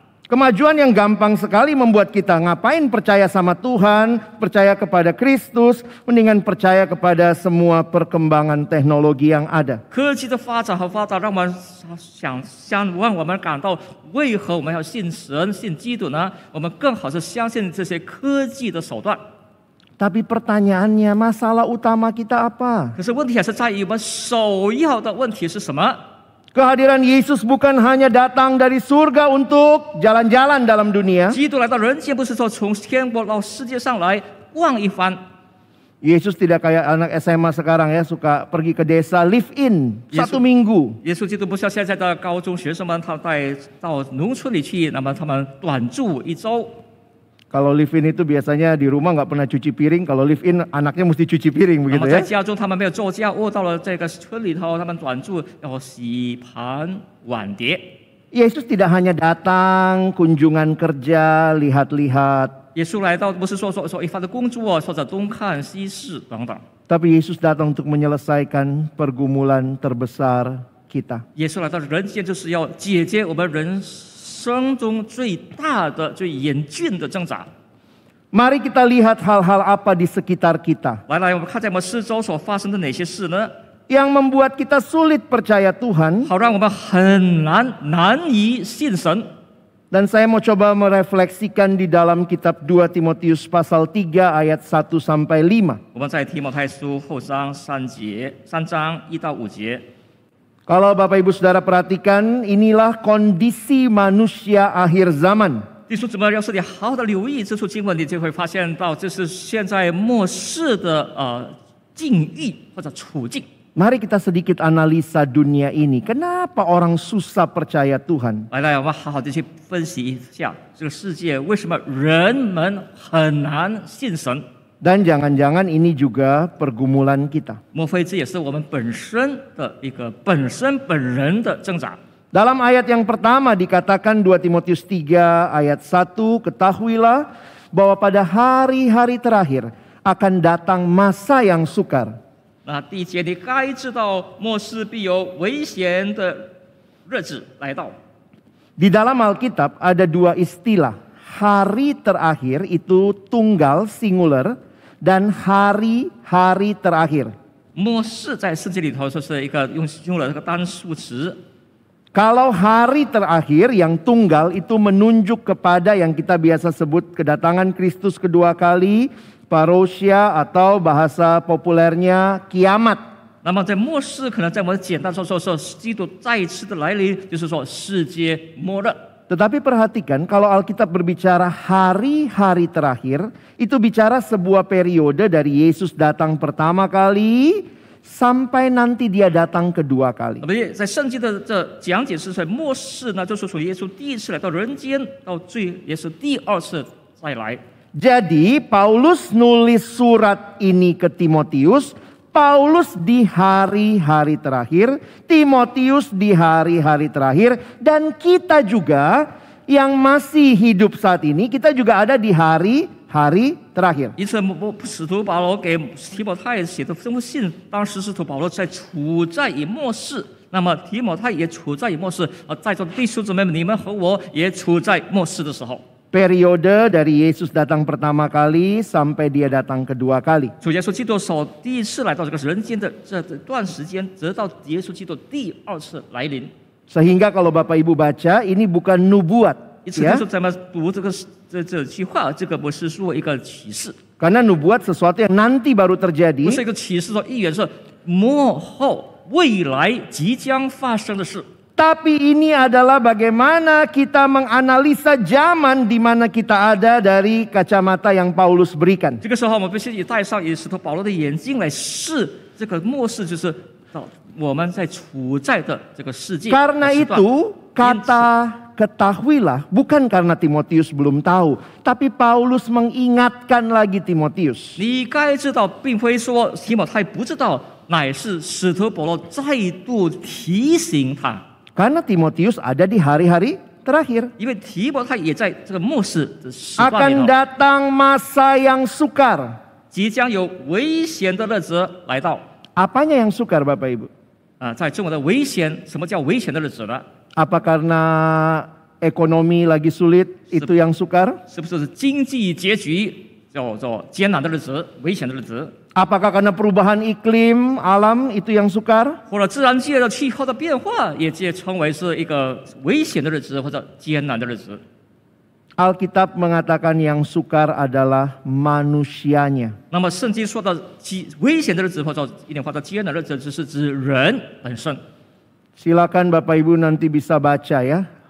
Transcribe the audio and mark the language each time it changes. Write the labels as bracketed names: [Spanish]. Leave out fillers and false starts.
[Indonesian] Kemajuan yang gampang sekali membuat kita ngapain percaya sama Tuhan, percaya kepada Kristus, mendingan percaya kepada semua perkembangan teknologi yang ada. [Chinese] 科技的发展和发达让我们让我们感到，为何我们要信神、信基督呢？我们更好是相信这些科技的手段。 [Indonesian] Tapi pertanyaannya, masalah utama kita apa? [Chinese] 可是问题还是在于我们首要的问题是什么？ [Indonesian] Kehadiran Yesus bukan hanya datang dari surga untuk jalan-jalan dalam dunia. [Chinese] 基督来到人间，不是说从天国到世界上来逛一番。 [Indonesian] Yesus tidak kayak anak SMA sekarang ya, suka pergi ke desa live in 1 minggu. [Chinese] 耶稣基督不像现在的高中学生们，他带到农村里去，那么他们短住1周。 [Indonesian] Kalau live in itu biasanya di rumah nggak pernah cuci piring, kalau live in anaknya mesti cuci piring begitu [Chinese] 么在 [Indonesian] ya. [Chinese] 家中他们没有做家务，到了这个村里头，他们短住要洗盘碗碟。 [Indonesian] Yesus tidak hanya datang kunjungan kerja, lihat-lihat. [Chinese] 耶稣来到不是说一番的工作，或者东看西视等等。 [Indonesian] Tapi Yesus datang untuk menyelesaikan pergumulan terbesar kita. [Chinese] 耶稣来到人间，就是要解决我们人生中最大的、最严峻的挣扎。 [Indonesian] Mari kita lihat hal-hal apa di sekitar kita [Chinese] 来，我们看在我们四周所发生的哪些事呢？ [Indonesian] yang membuat kita sulit percaya Tuhan. [Chinese] 好让我们很难以信神。 [Indonesian] Dan saya mau coba merefleksikan di dalam kitab 2 Timotius pasal 3 ayat 1 sampai 5. [Chinese] 我们在提摩太书后章3章1到5节。 [Indonesian] Kalau Bapak Ibu Saudara perhatikan, inilah kondisi manusia akhir zaman. [Chinese] 弟兄姊妹，要是你好好的留意这处经文，你就会发现到这是现在末世的境遇或者处境。 [Indonesian] Mari kita sedikit analisa dunia ini. Kenapa orang susah percaya Tuhan? [Chinese] 来，我们好好的去分析一下这个世界为什么人们很难信神。 [Indonesian] Dan jangan-jangan ini juga pergumulan kita. [Chinese] 莫非这也是我们本身的一个本人的挣扎？ [Indonesian] Dalam ayat yang pertama dikatakan 2 Timotius 3 ayat 1, ketahuilah bahwa pada hari-hari terakhir akan datang masa yang sukar. [Chinese] 那第一节，你该知道末世必有危险的日子来到。 [Indonesian] Di dalam Alkitab ada dua istilah. Hari terakhir itu tunggal singular dan hari-hari terakhir. [Chinese] 末世在圣经里头就是一个用了这个单数词。 [Indonesian] Kalau hari terakhir yang tunggal itu menunjuk kepada yang kita biasa sebut kedatangan Kristus kedua kali, parousia atau bahasa populernya kiamat. [Chinese] 那么在末世，可能在我们简单说基督再一次的来临，就是说世界末日。 [Indonesian] Tetapi perhatikan kalau Alkitab berbicara hari-hari terakhir, itu bicara sebuah periode dari Yesus datang pertama kali sampai nanti dia datang kedua kali. [Chinese] 那么在圣经的这讲解是在末世呢，就是从耶稣第一次来到人间，到耶稣第二次再来。 [Indonesian] Jadi Paulus nulis surat ini ke Timotius, Paulus di hari-hari terakhir, Timotius di hari-hari terakhir, dan kita juga yang masih hidup saat ini, kita juga ada di hari-hari terakhir. [Chinese] 因此，使徒保罗给提摩太写的这封信，当时使徒保罗处在于末世，那么提摩太也处在于末世，在座的弟兄姊妹们，你们和我也处在末世的时候。 [Indonesian] Periode dari Yesus datang pertama kali sampai dia datang kedua kali. [Chinese] 主耶稣基督首第一次来到这个人间的这段时间，直到耶稣基督第二次来临。 [Indonesian] Sehingga kalau Bapak Ibu baca, ini bukan nubuat. [Chinese] 因此，就是咱们读这句话，这个不是说一个启示， [Indonesian] Karena nubuat sesuatu yang nanti baru [Chinese] 不 [Indonesian] terjadi. [Chinese] 是一个启示说预言是末后未来即将发生的事。 [Indonesian] Tapi ini adalah bagaimana kita menganalisa zaman di mana kita ada dari kacamata yang Paulus berikan. [Chinese] 这个时候，我们必须以戴上以使徒保罗的眼睛来视这个末世，就是到我们在处在的这个世界。 [Indonesian] Karena [Chinese] 时段 [Indonesian] itu kata ketahuilah bukan karena Timotius belum tahu, tapi Paulus mengingatkan lagi Timotius. [Chinese] 你该知道，并非说提摩太不知道，乃是使徒保罗再度提醒他。 [Indonesian] Karena Timotius ada di hari-hari terakhir. [Chinese] 因为提摩太也在这个末世的时段里 [Indonesian] Akan [Chinese] 头， [Indonesian] datang masa yang sukar. [Chinese] 即将有危险的日子来到。 [Indonesian] Apanya yang sukar Bapak Ibu? [Chinese] 在中文的危险，什么叫危险的日子呢？ [Indonesian] Apa karena ekonomi lagi sulit itu yang sukar? [Chinese] 是不是经济结局叫做艰难的日子、危险的日子？ [Indonesian] Apakah karena perubahan iklim alam itu yang sukar? [Chinese] 或者自然界的气候的变化，也称为是一个危险的日子或者艰难的日子。 [Indonesian] Alkitab mengatakan yang sukar adalah manusianya. [Chinese] 那么圣经说的危险的日子或者一点话叫艰难的日子，只是指人本身。 [Indonesian] Silakan Bapak Ibu nanti bisa baca ya.